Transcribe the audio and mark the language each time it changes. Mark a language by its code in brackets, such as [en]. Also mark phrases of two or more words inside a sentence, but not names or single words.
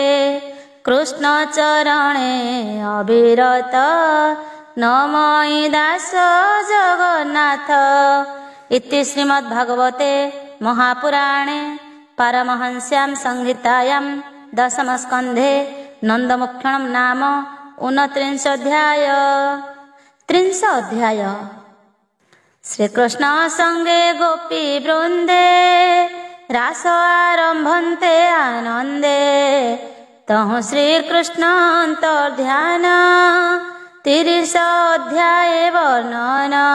[or] କୃଷ୍ଣ ଚରଣେ ଅବିରତ ନମଇ ଦାସ ଜଗନ୍ନାଥ। [sa] ଇତି ଶ୍ରୀମଦ୍ଭାଗବତେ ମହାପୁରାଣେ ପାରମହଂସ୍ୟାಂ ସଂହିତାୟାಂ ଦଶମ ସ୍କନ୍ଧେ ନନ୍ଦମୋକ୍ଷଣମ୍ ନାମ 29 ଅଧ୍ୟାୟ। [or] ତ୍ରିଂଶ ଅଧ୍ୟାୟ। ଶ୍ରୀକୃଷ୍ଣ ସଙ୍ଗେ ଗୋପୀ ବୃନ୍ଦେ ରାସ ଆରମ୍ଭନ୍ତେ ଆନନ୍ଦେ ତହୁ ଶ୍ରୀକୃଷ୍ଣ ଅନ୍ତର୍ଧ୍ୟାନ 30 ଅଧ୍ୟାୟ ବର୍ଣ୍ଣନ।